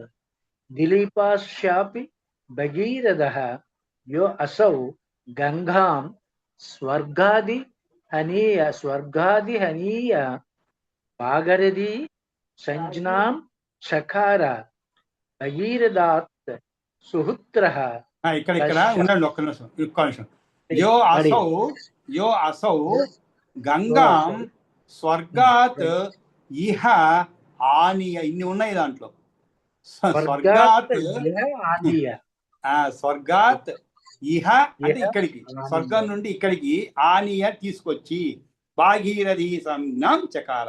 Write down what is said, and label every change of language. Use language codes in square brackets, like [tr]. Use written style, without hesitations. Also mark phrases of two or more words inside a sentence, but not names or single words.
[sa] दिलीपस्यापि भगीरथः यो असौ गंगां स्वर्गादिहनीय भागरथी संज्ञां चकार। भगीरथात् सुहुत्रः [te] ఇక్కడ ఉండండి ఒక్క నిమిషం. [sa] యో అసౌ గంగాం స్వర్గాత్ ఇహ ఆనియ, [te] ఇన్ని ఉన్నాయి దాంట్లో. [sa] స్వర్గాత్ స్వర్గాత్ ఇహ [te] అంటే ఇక్కడికి, స్వర్గం నుండి ఇక్కడికి ఆనియ తీసుకొచ్చి [sa] భాగీరథీ సంజ్ఞాం చకార.